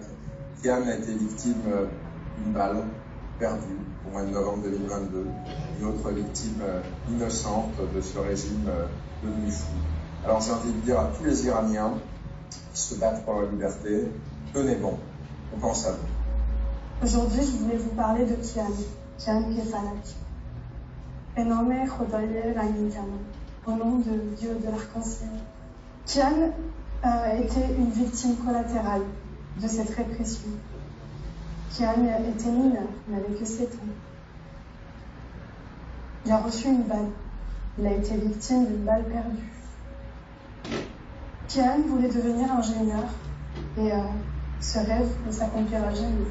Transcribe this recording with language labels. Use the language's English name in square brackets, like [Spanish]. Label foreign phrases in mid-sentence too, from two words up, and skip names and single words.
[French] Kian a été victime d'une balle perdue au mois de novembre 2022. Une autre victime innocente de ce régime devenu fou. Alors j'ai envie de dire à tous les Iraniens qui se battent pour leur liberté, tenez bon, on pense à vous. Aujourd'hui, je voulais vous parler de Kian Pirfalak. [Persian] به نام خدای رنگین‌کمان، [French] au nom de Dieu de l'arc-en-ciel. Kian a été une victime collatérale de cette répression. Kian était mineur, il n'avait que 7 ans. Il a reçu une balle. Il a été victime d'une balle perdue. Kian voulait devenir ingénieur et ce rêve ne s'accomplira jamais.